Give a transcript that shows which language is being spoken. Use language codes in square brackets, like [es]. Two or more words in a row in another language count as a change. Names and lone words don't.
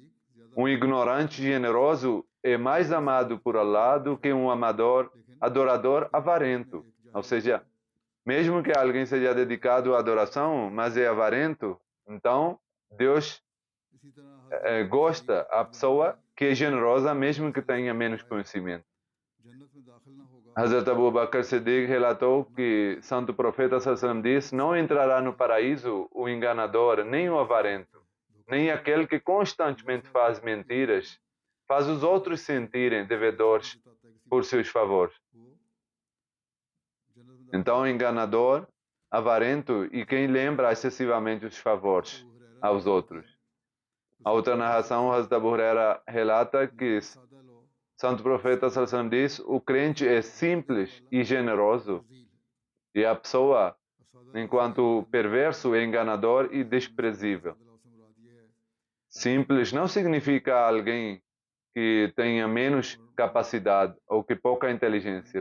[pt] Um ignorante generoso é mais amado por Allah do que um adorador avarento. Ou seja, mesmo que alguém seja dedicado à adoração, mas é avarento, então Deus gosta a pessoa que é generosa, mesmo que tenha menos conhecimento. Hazrat Abu Bakr Siddiq relatou que Santo Profeta [ar] صلى الله عليه وسلم [pt] disse: não entrará no paraíso o enganador, nem o avarento, nem aquele que constantemente faz mentiras, faz os outros sentirem devedores por seus favores. Então, enganador, avarento e quem lembra excessivamente os favores aos outros. A outra narração, Hazrat Abu Huraira relata que Santo Profeta [ar] صلى الله عليه وسلم [pt] diz: o crente é simples e generoso, e a pessoa, enquanto perverso, é enganador e desprezível. Simples não significa alguém que tenha menos capacidade ou que pouca inteligência.